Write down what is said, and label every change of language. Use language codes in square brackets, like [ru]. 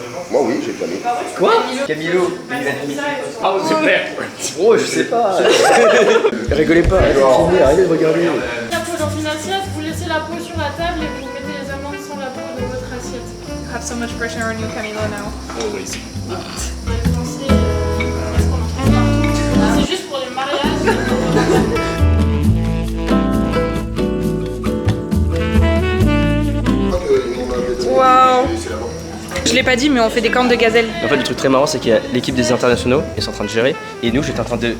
[fr] Moi oui, j'ai déjà mis. Quoi? Camilo. Ah super. Oh je sais pas. Rigolez pas, arrêtez de regarder. La peau dans une assiette, vous laissez la peau sur la table et vous mettez les amandes sans la peau dans votre assiette. [en] I have so much pressure on you, Camilo, now. Always. [fr] C'est juste pour les mariages. Waouh. Je l'ai pas dit, mais on fait des cornes de gazelle. En fait, le truc très marrant, c'est qu'il y a l'équipe des internationaux, ils sont en train de gérer, et nous, j'étais en train de.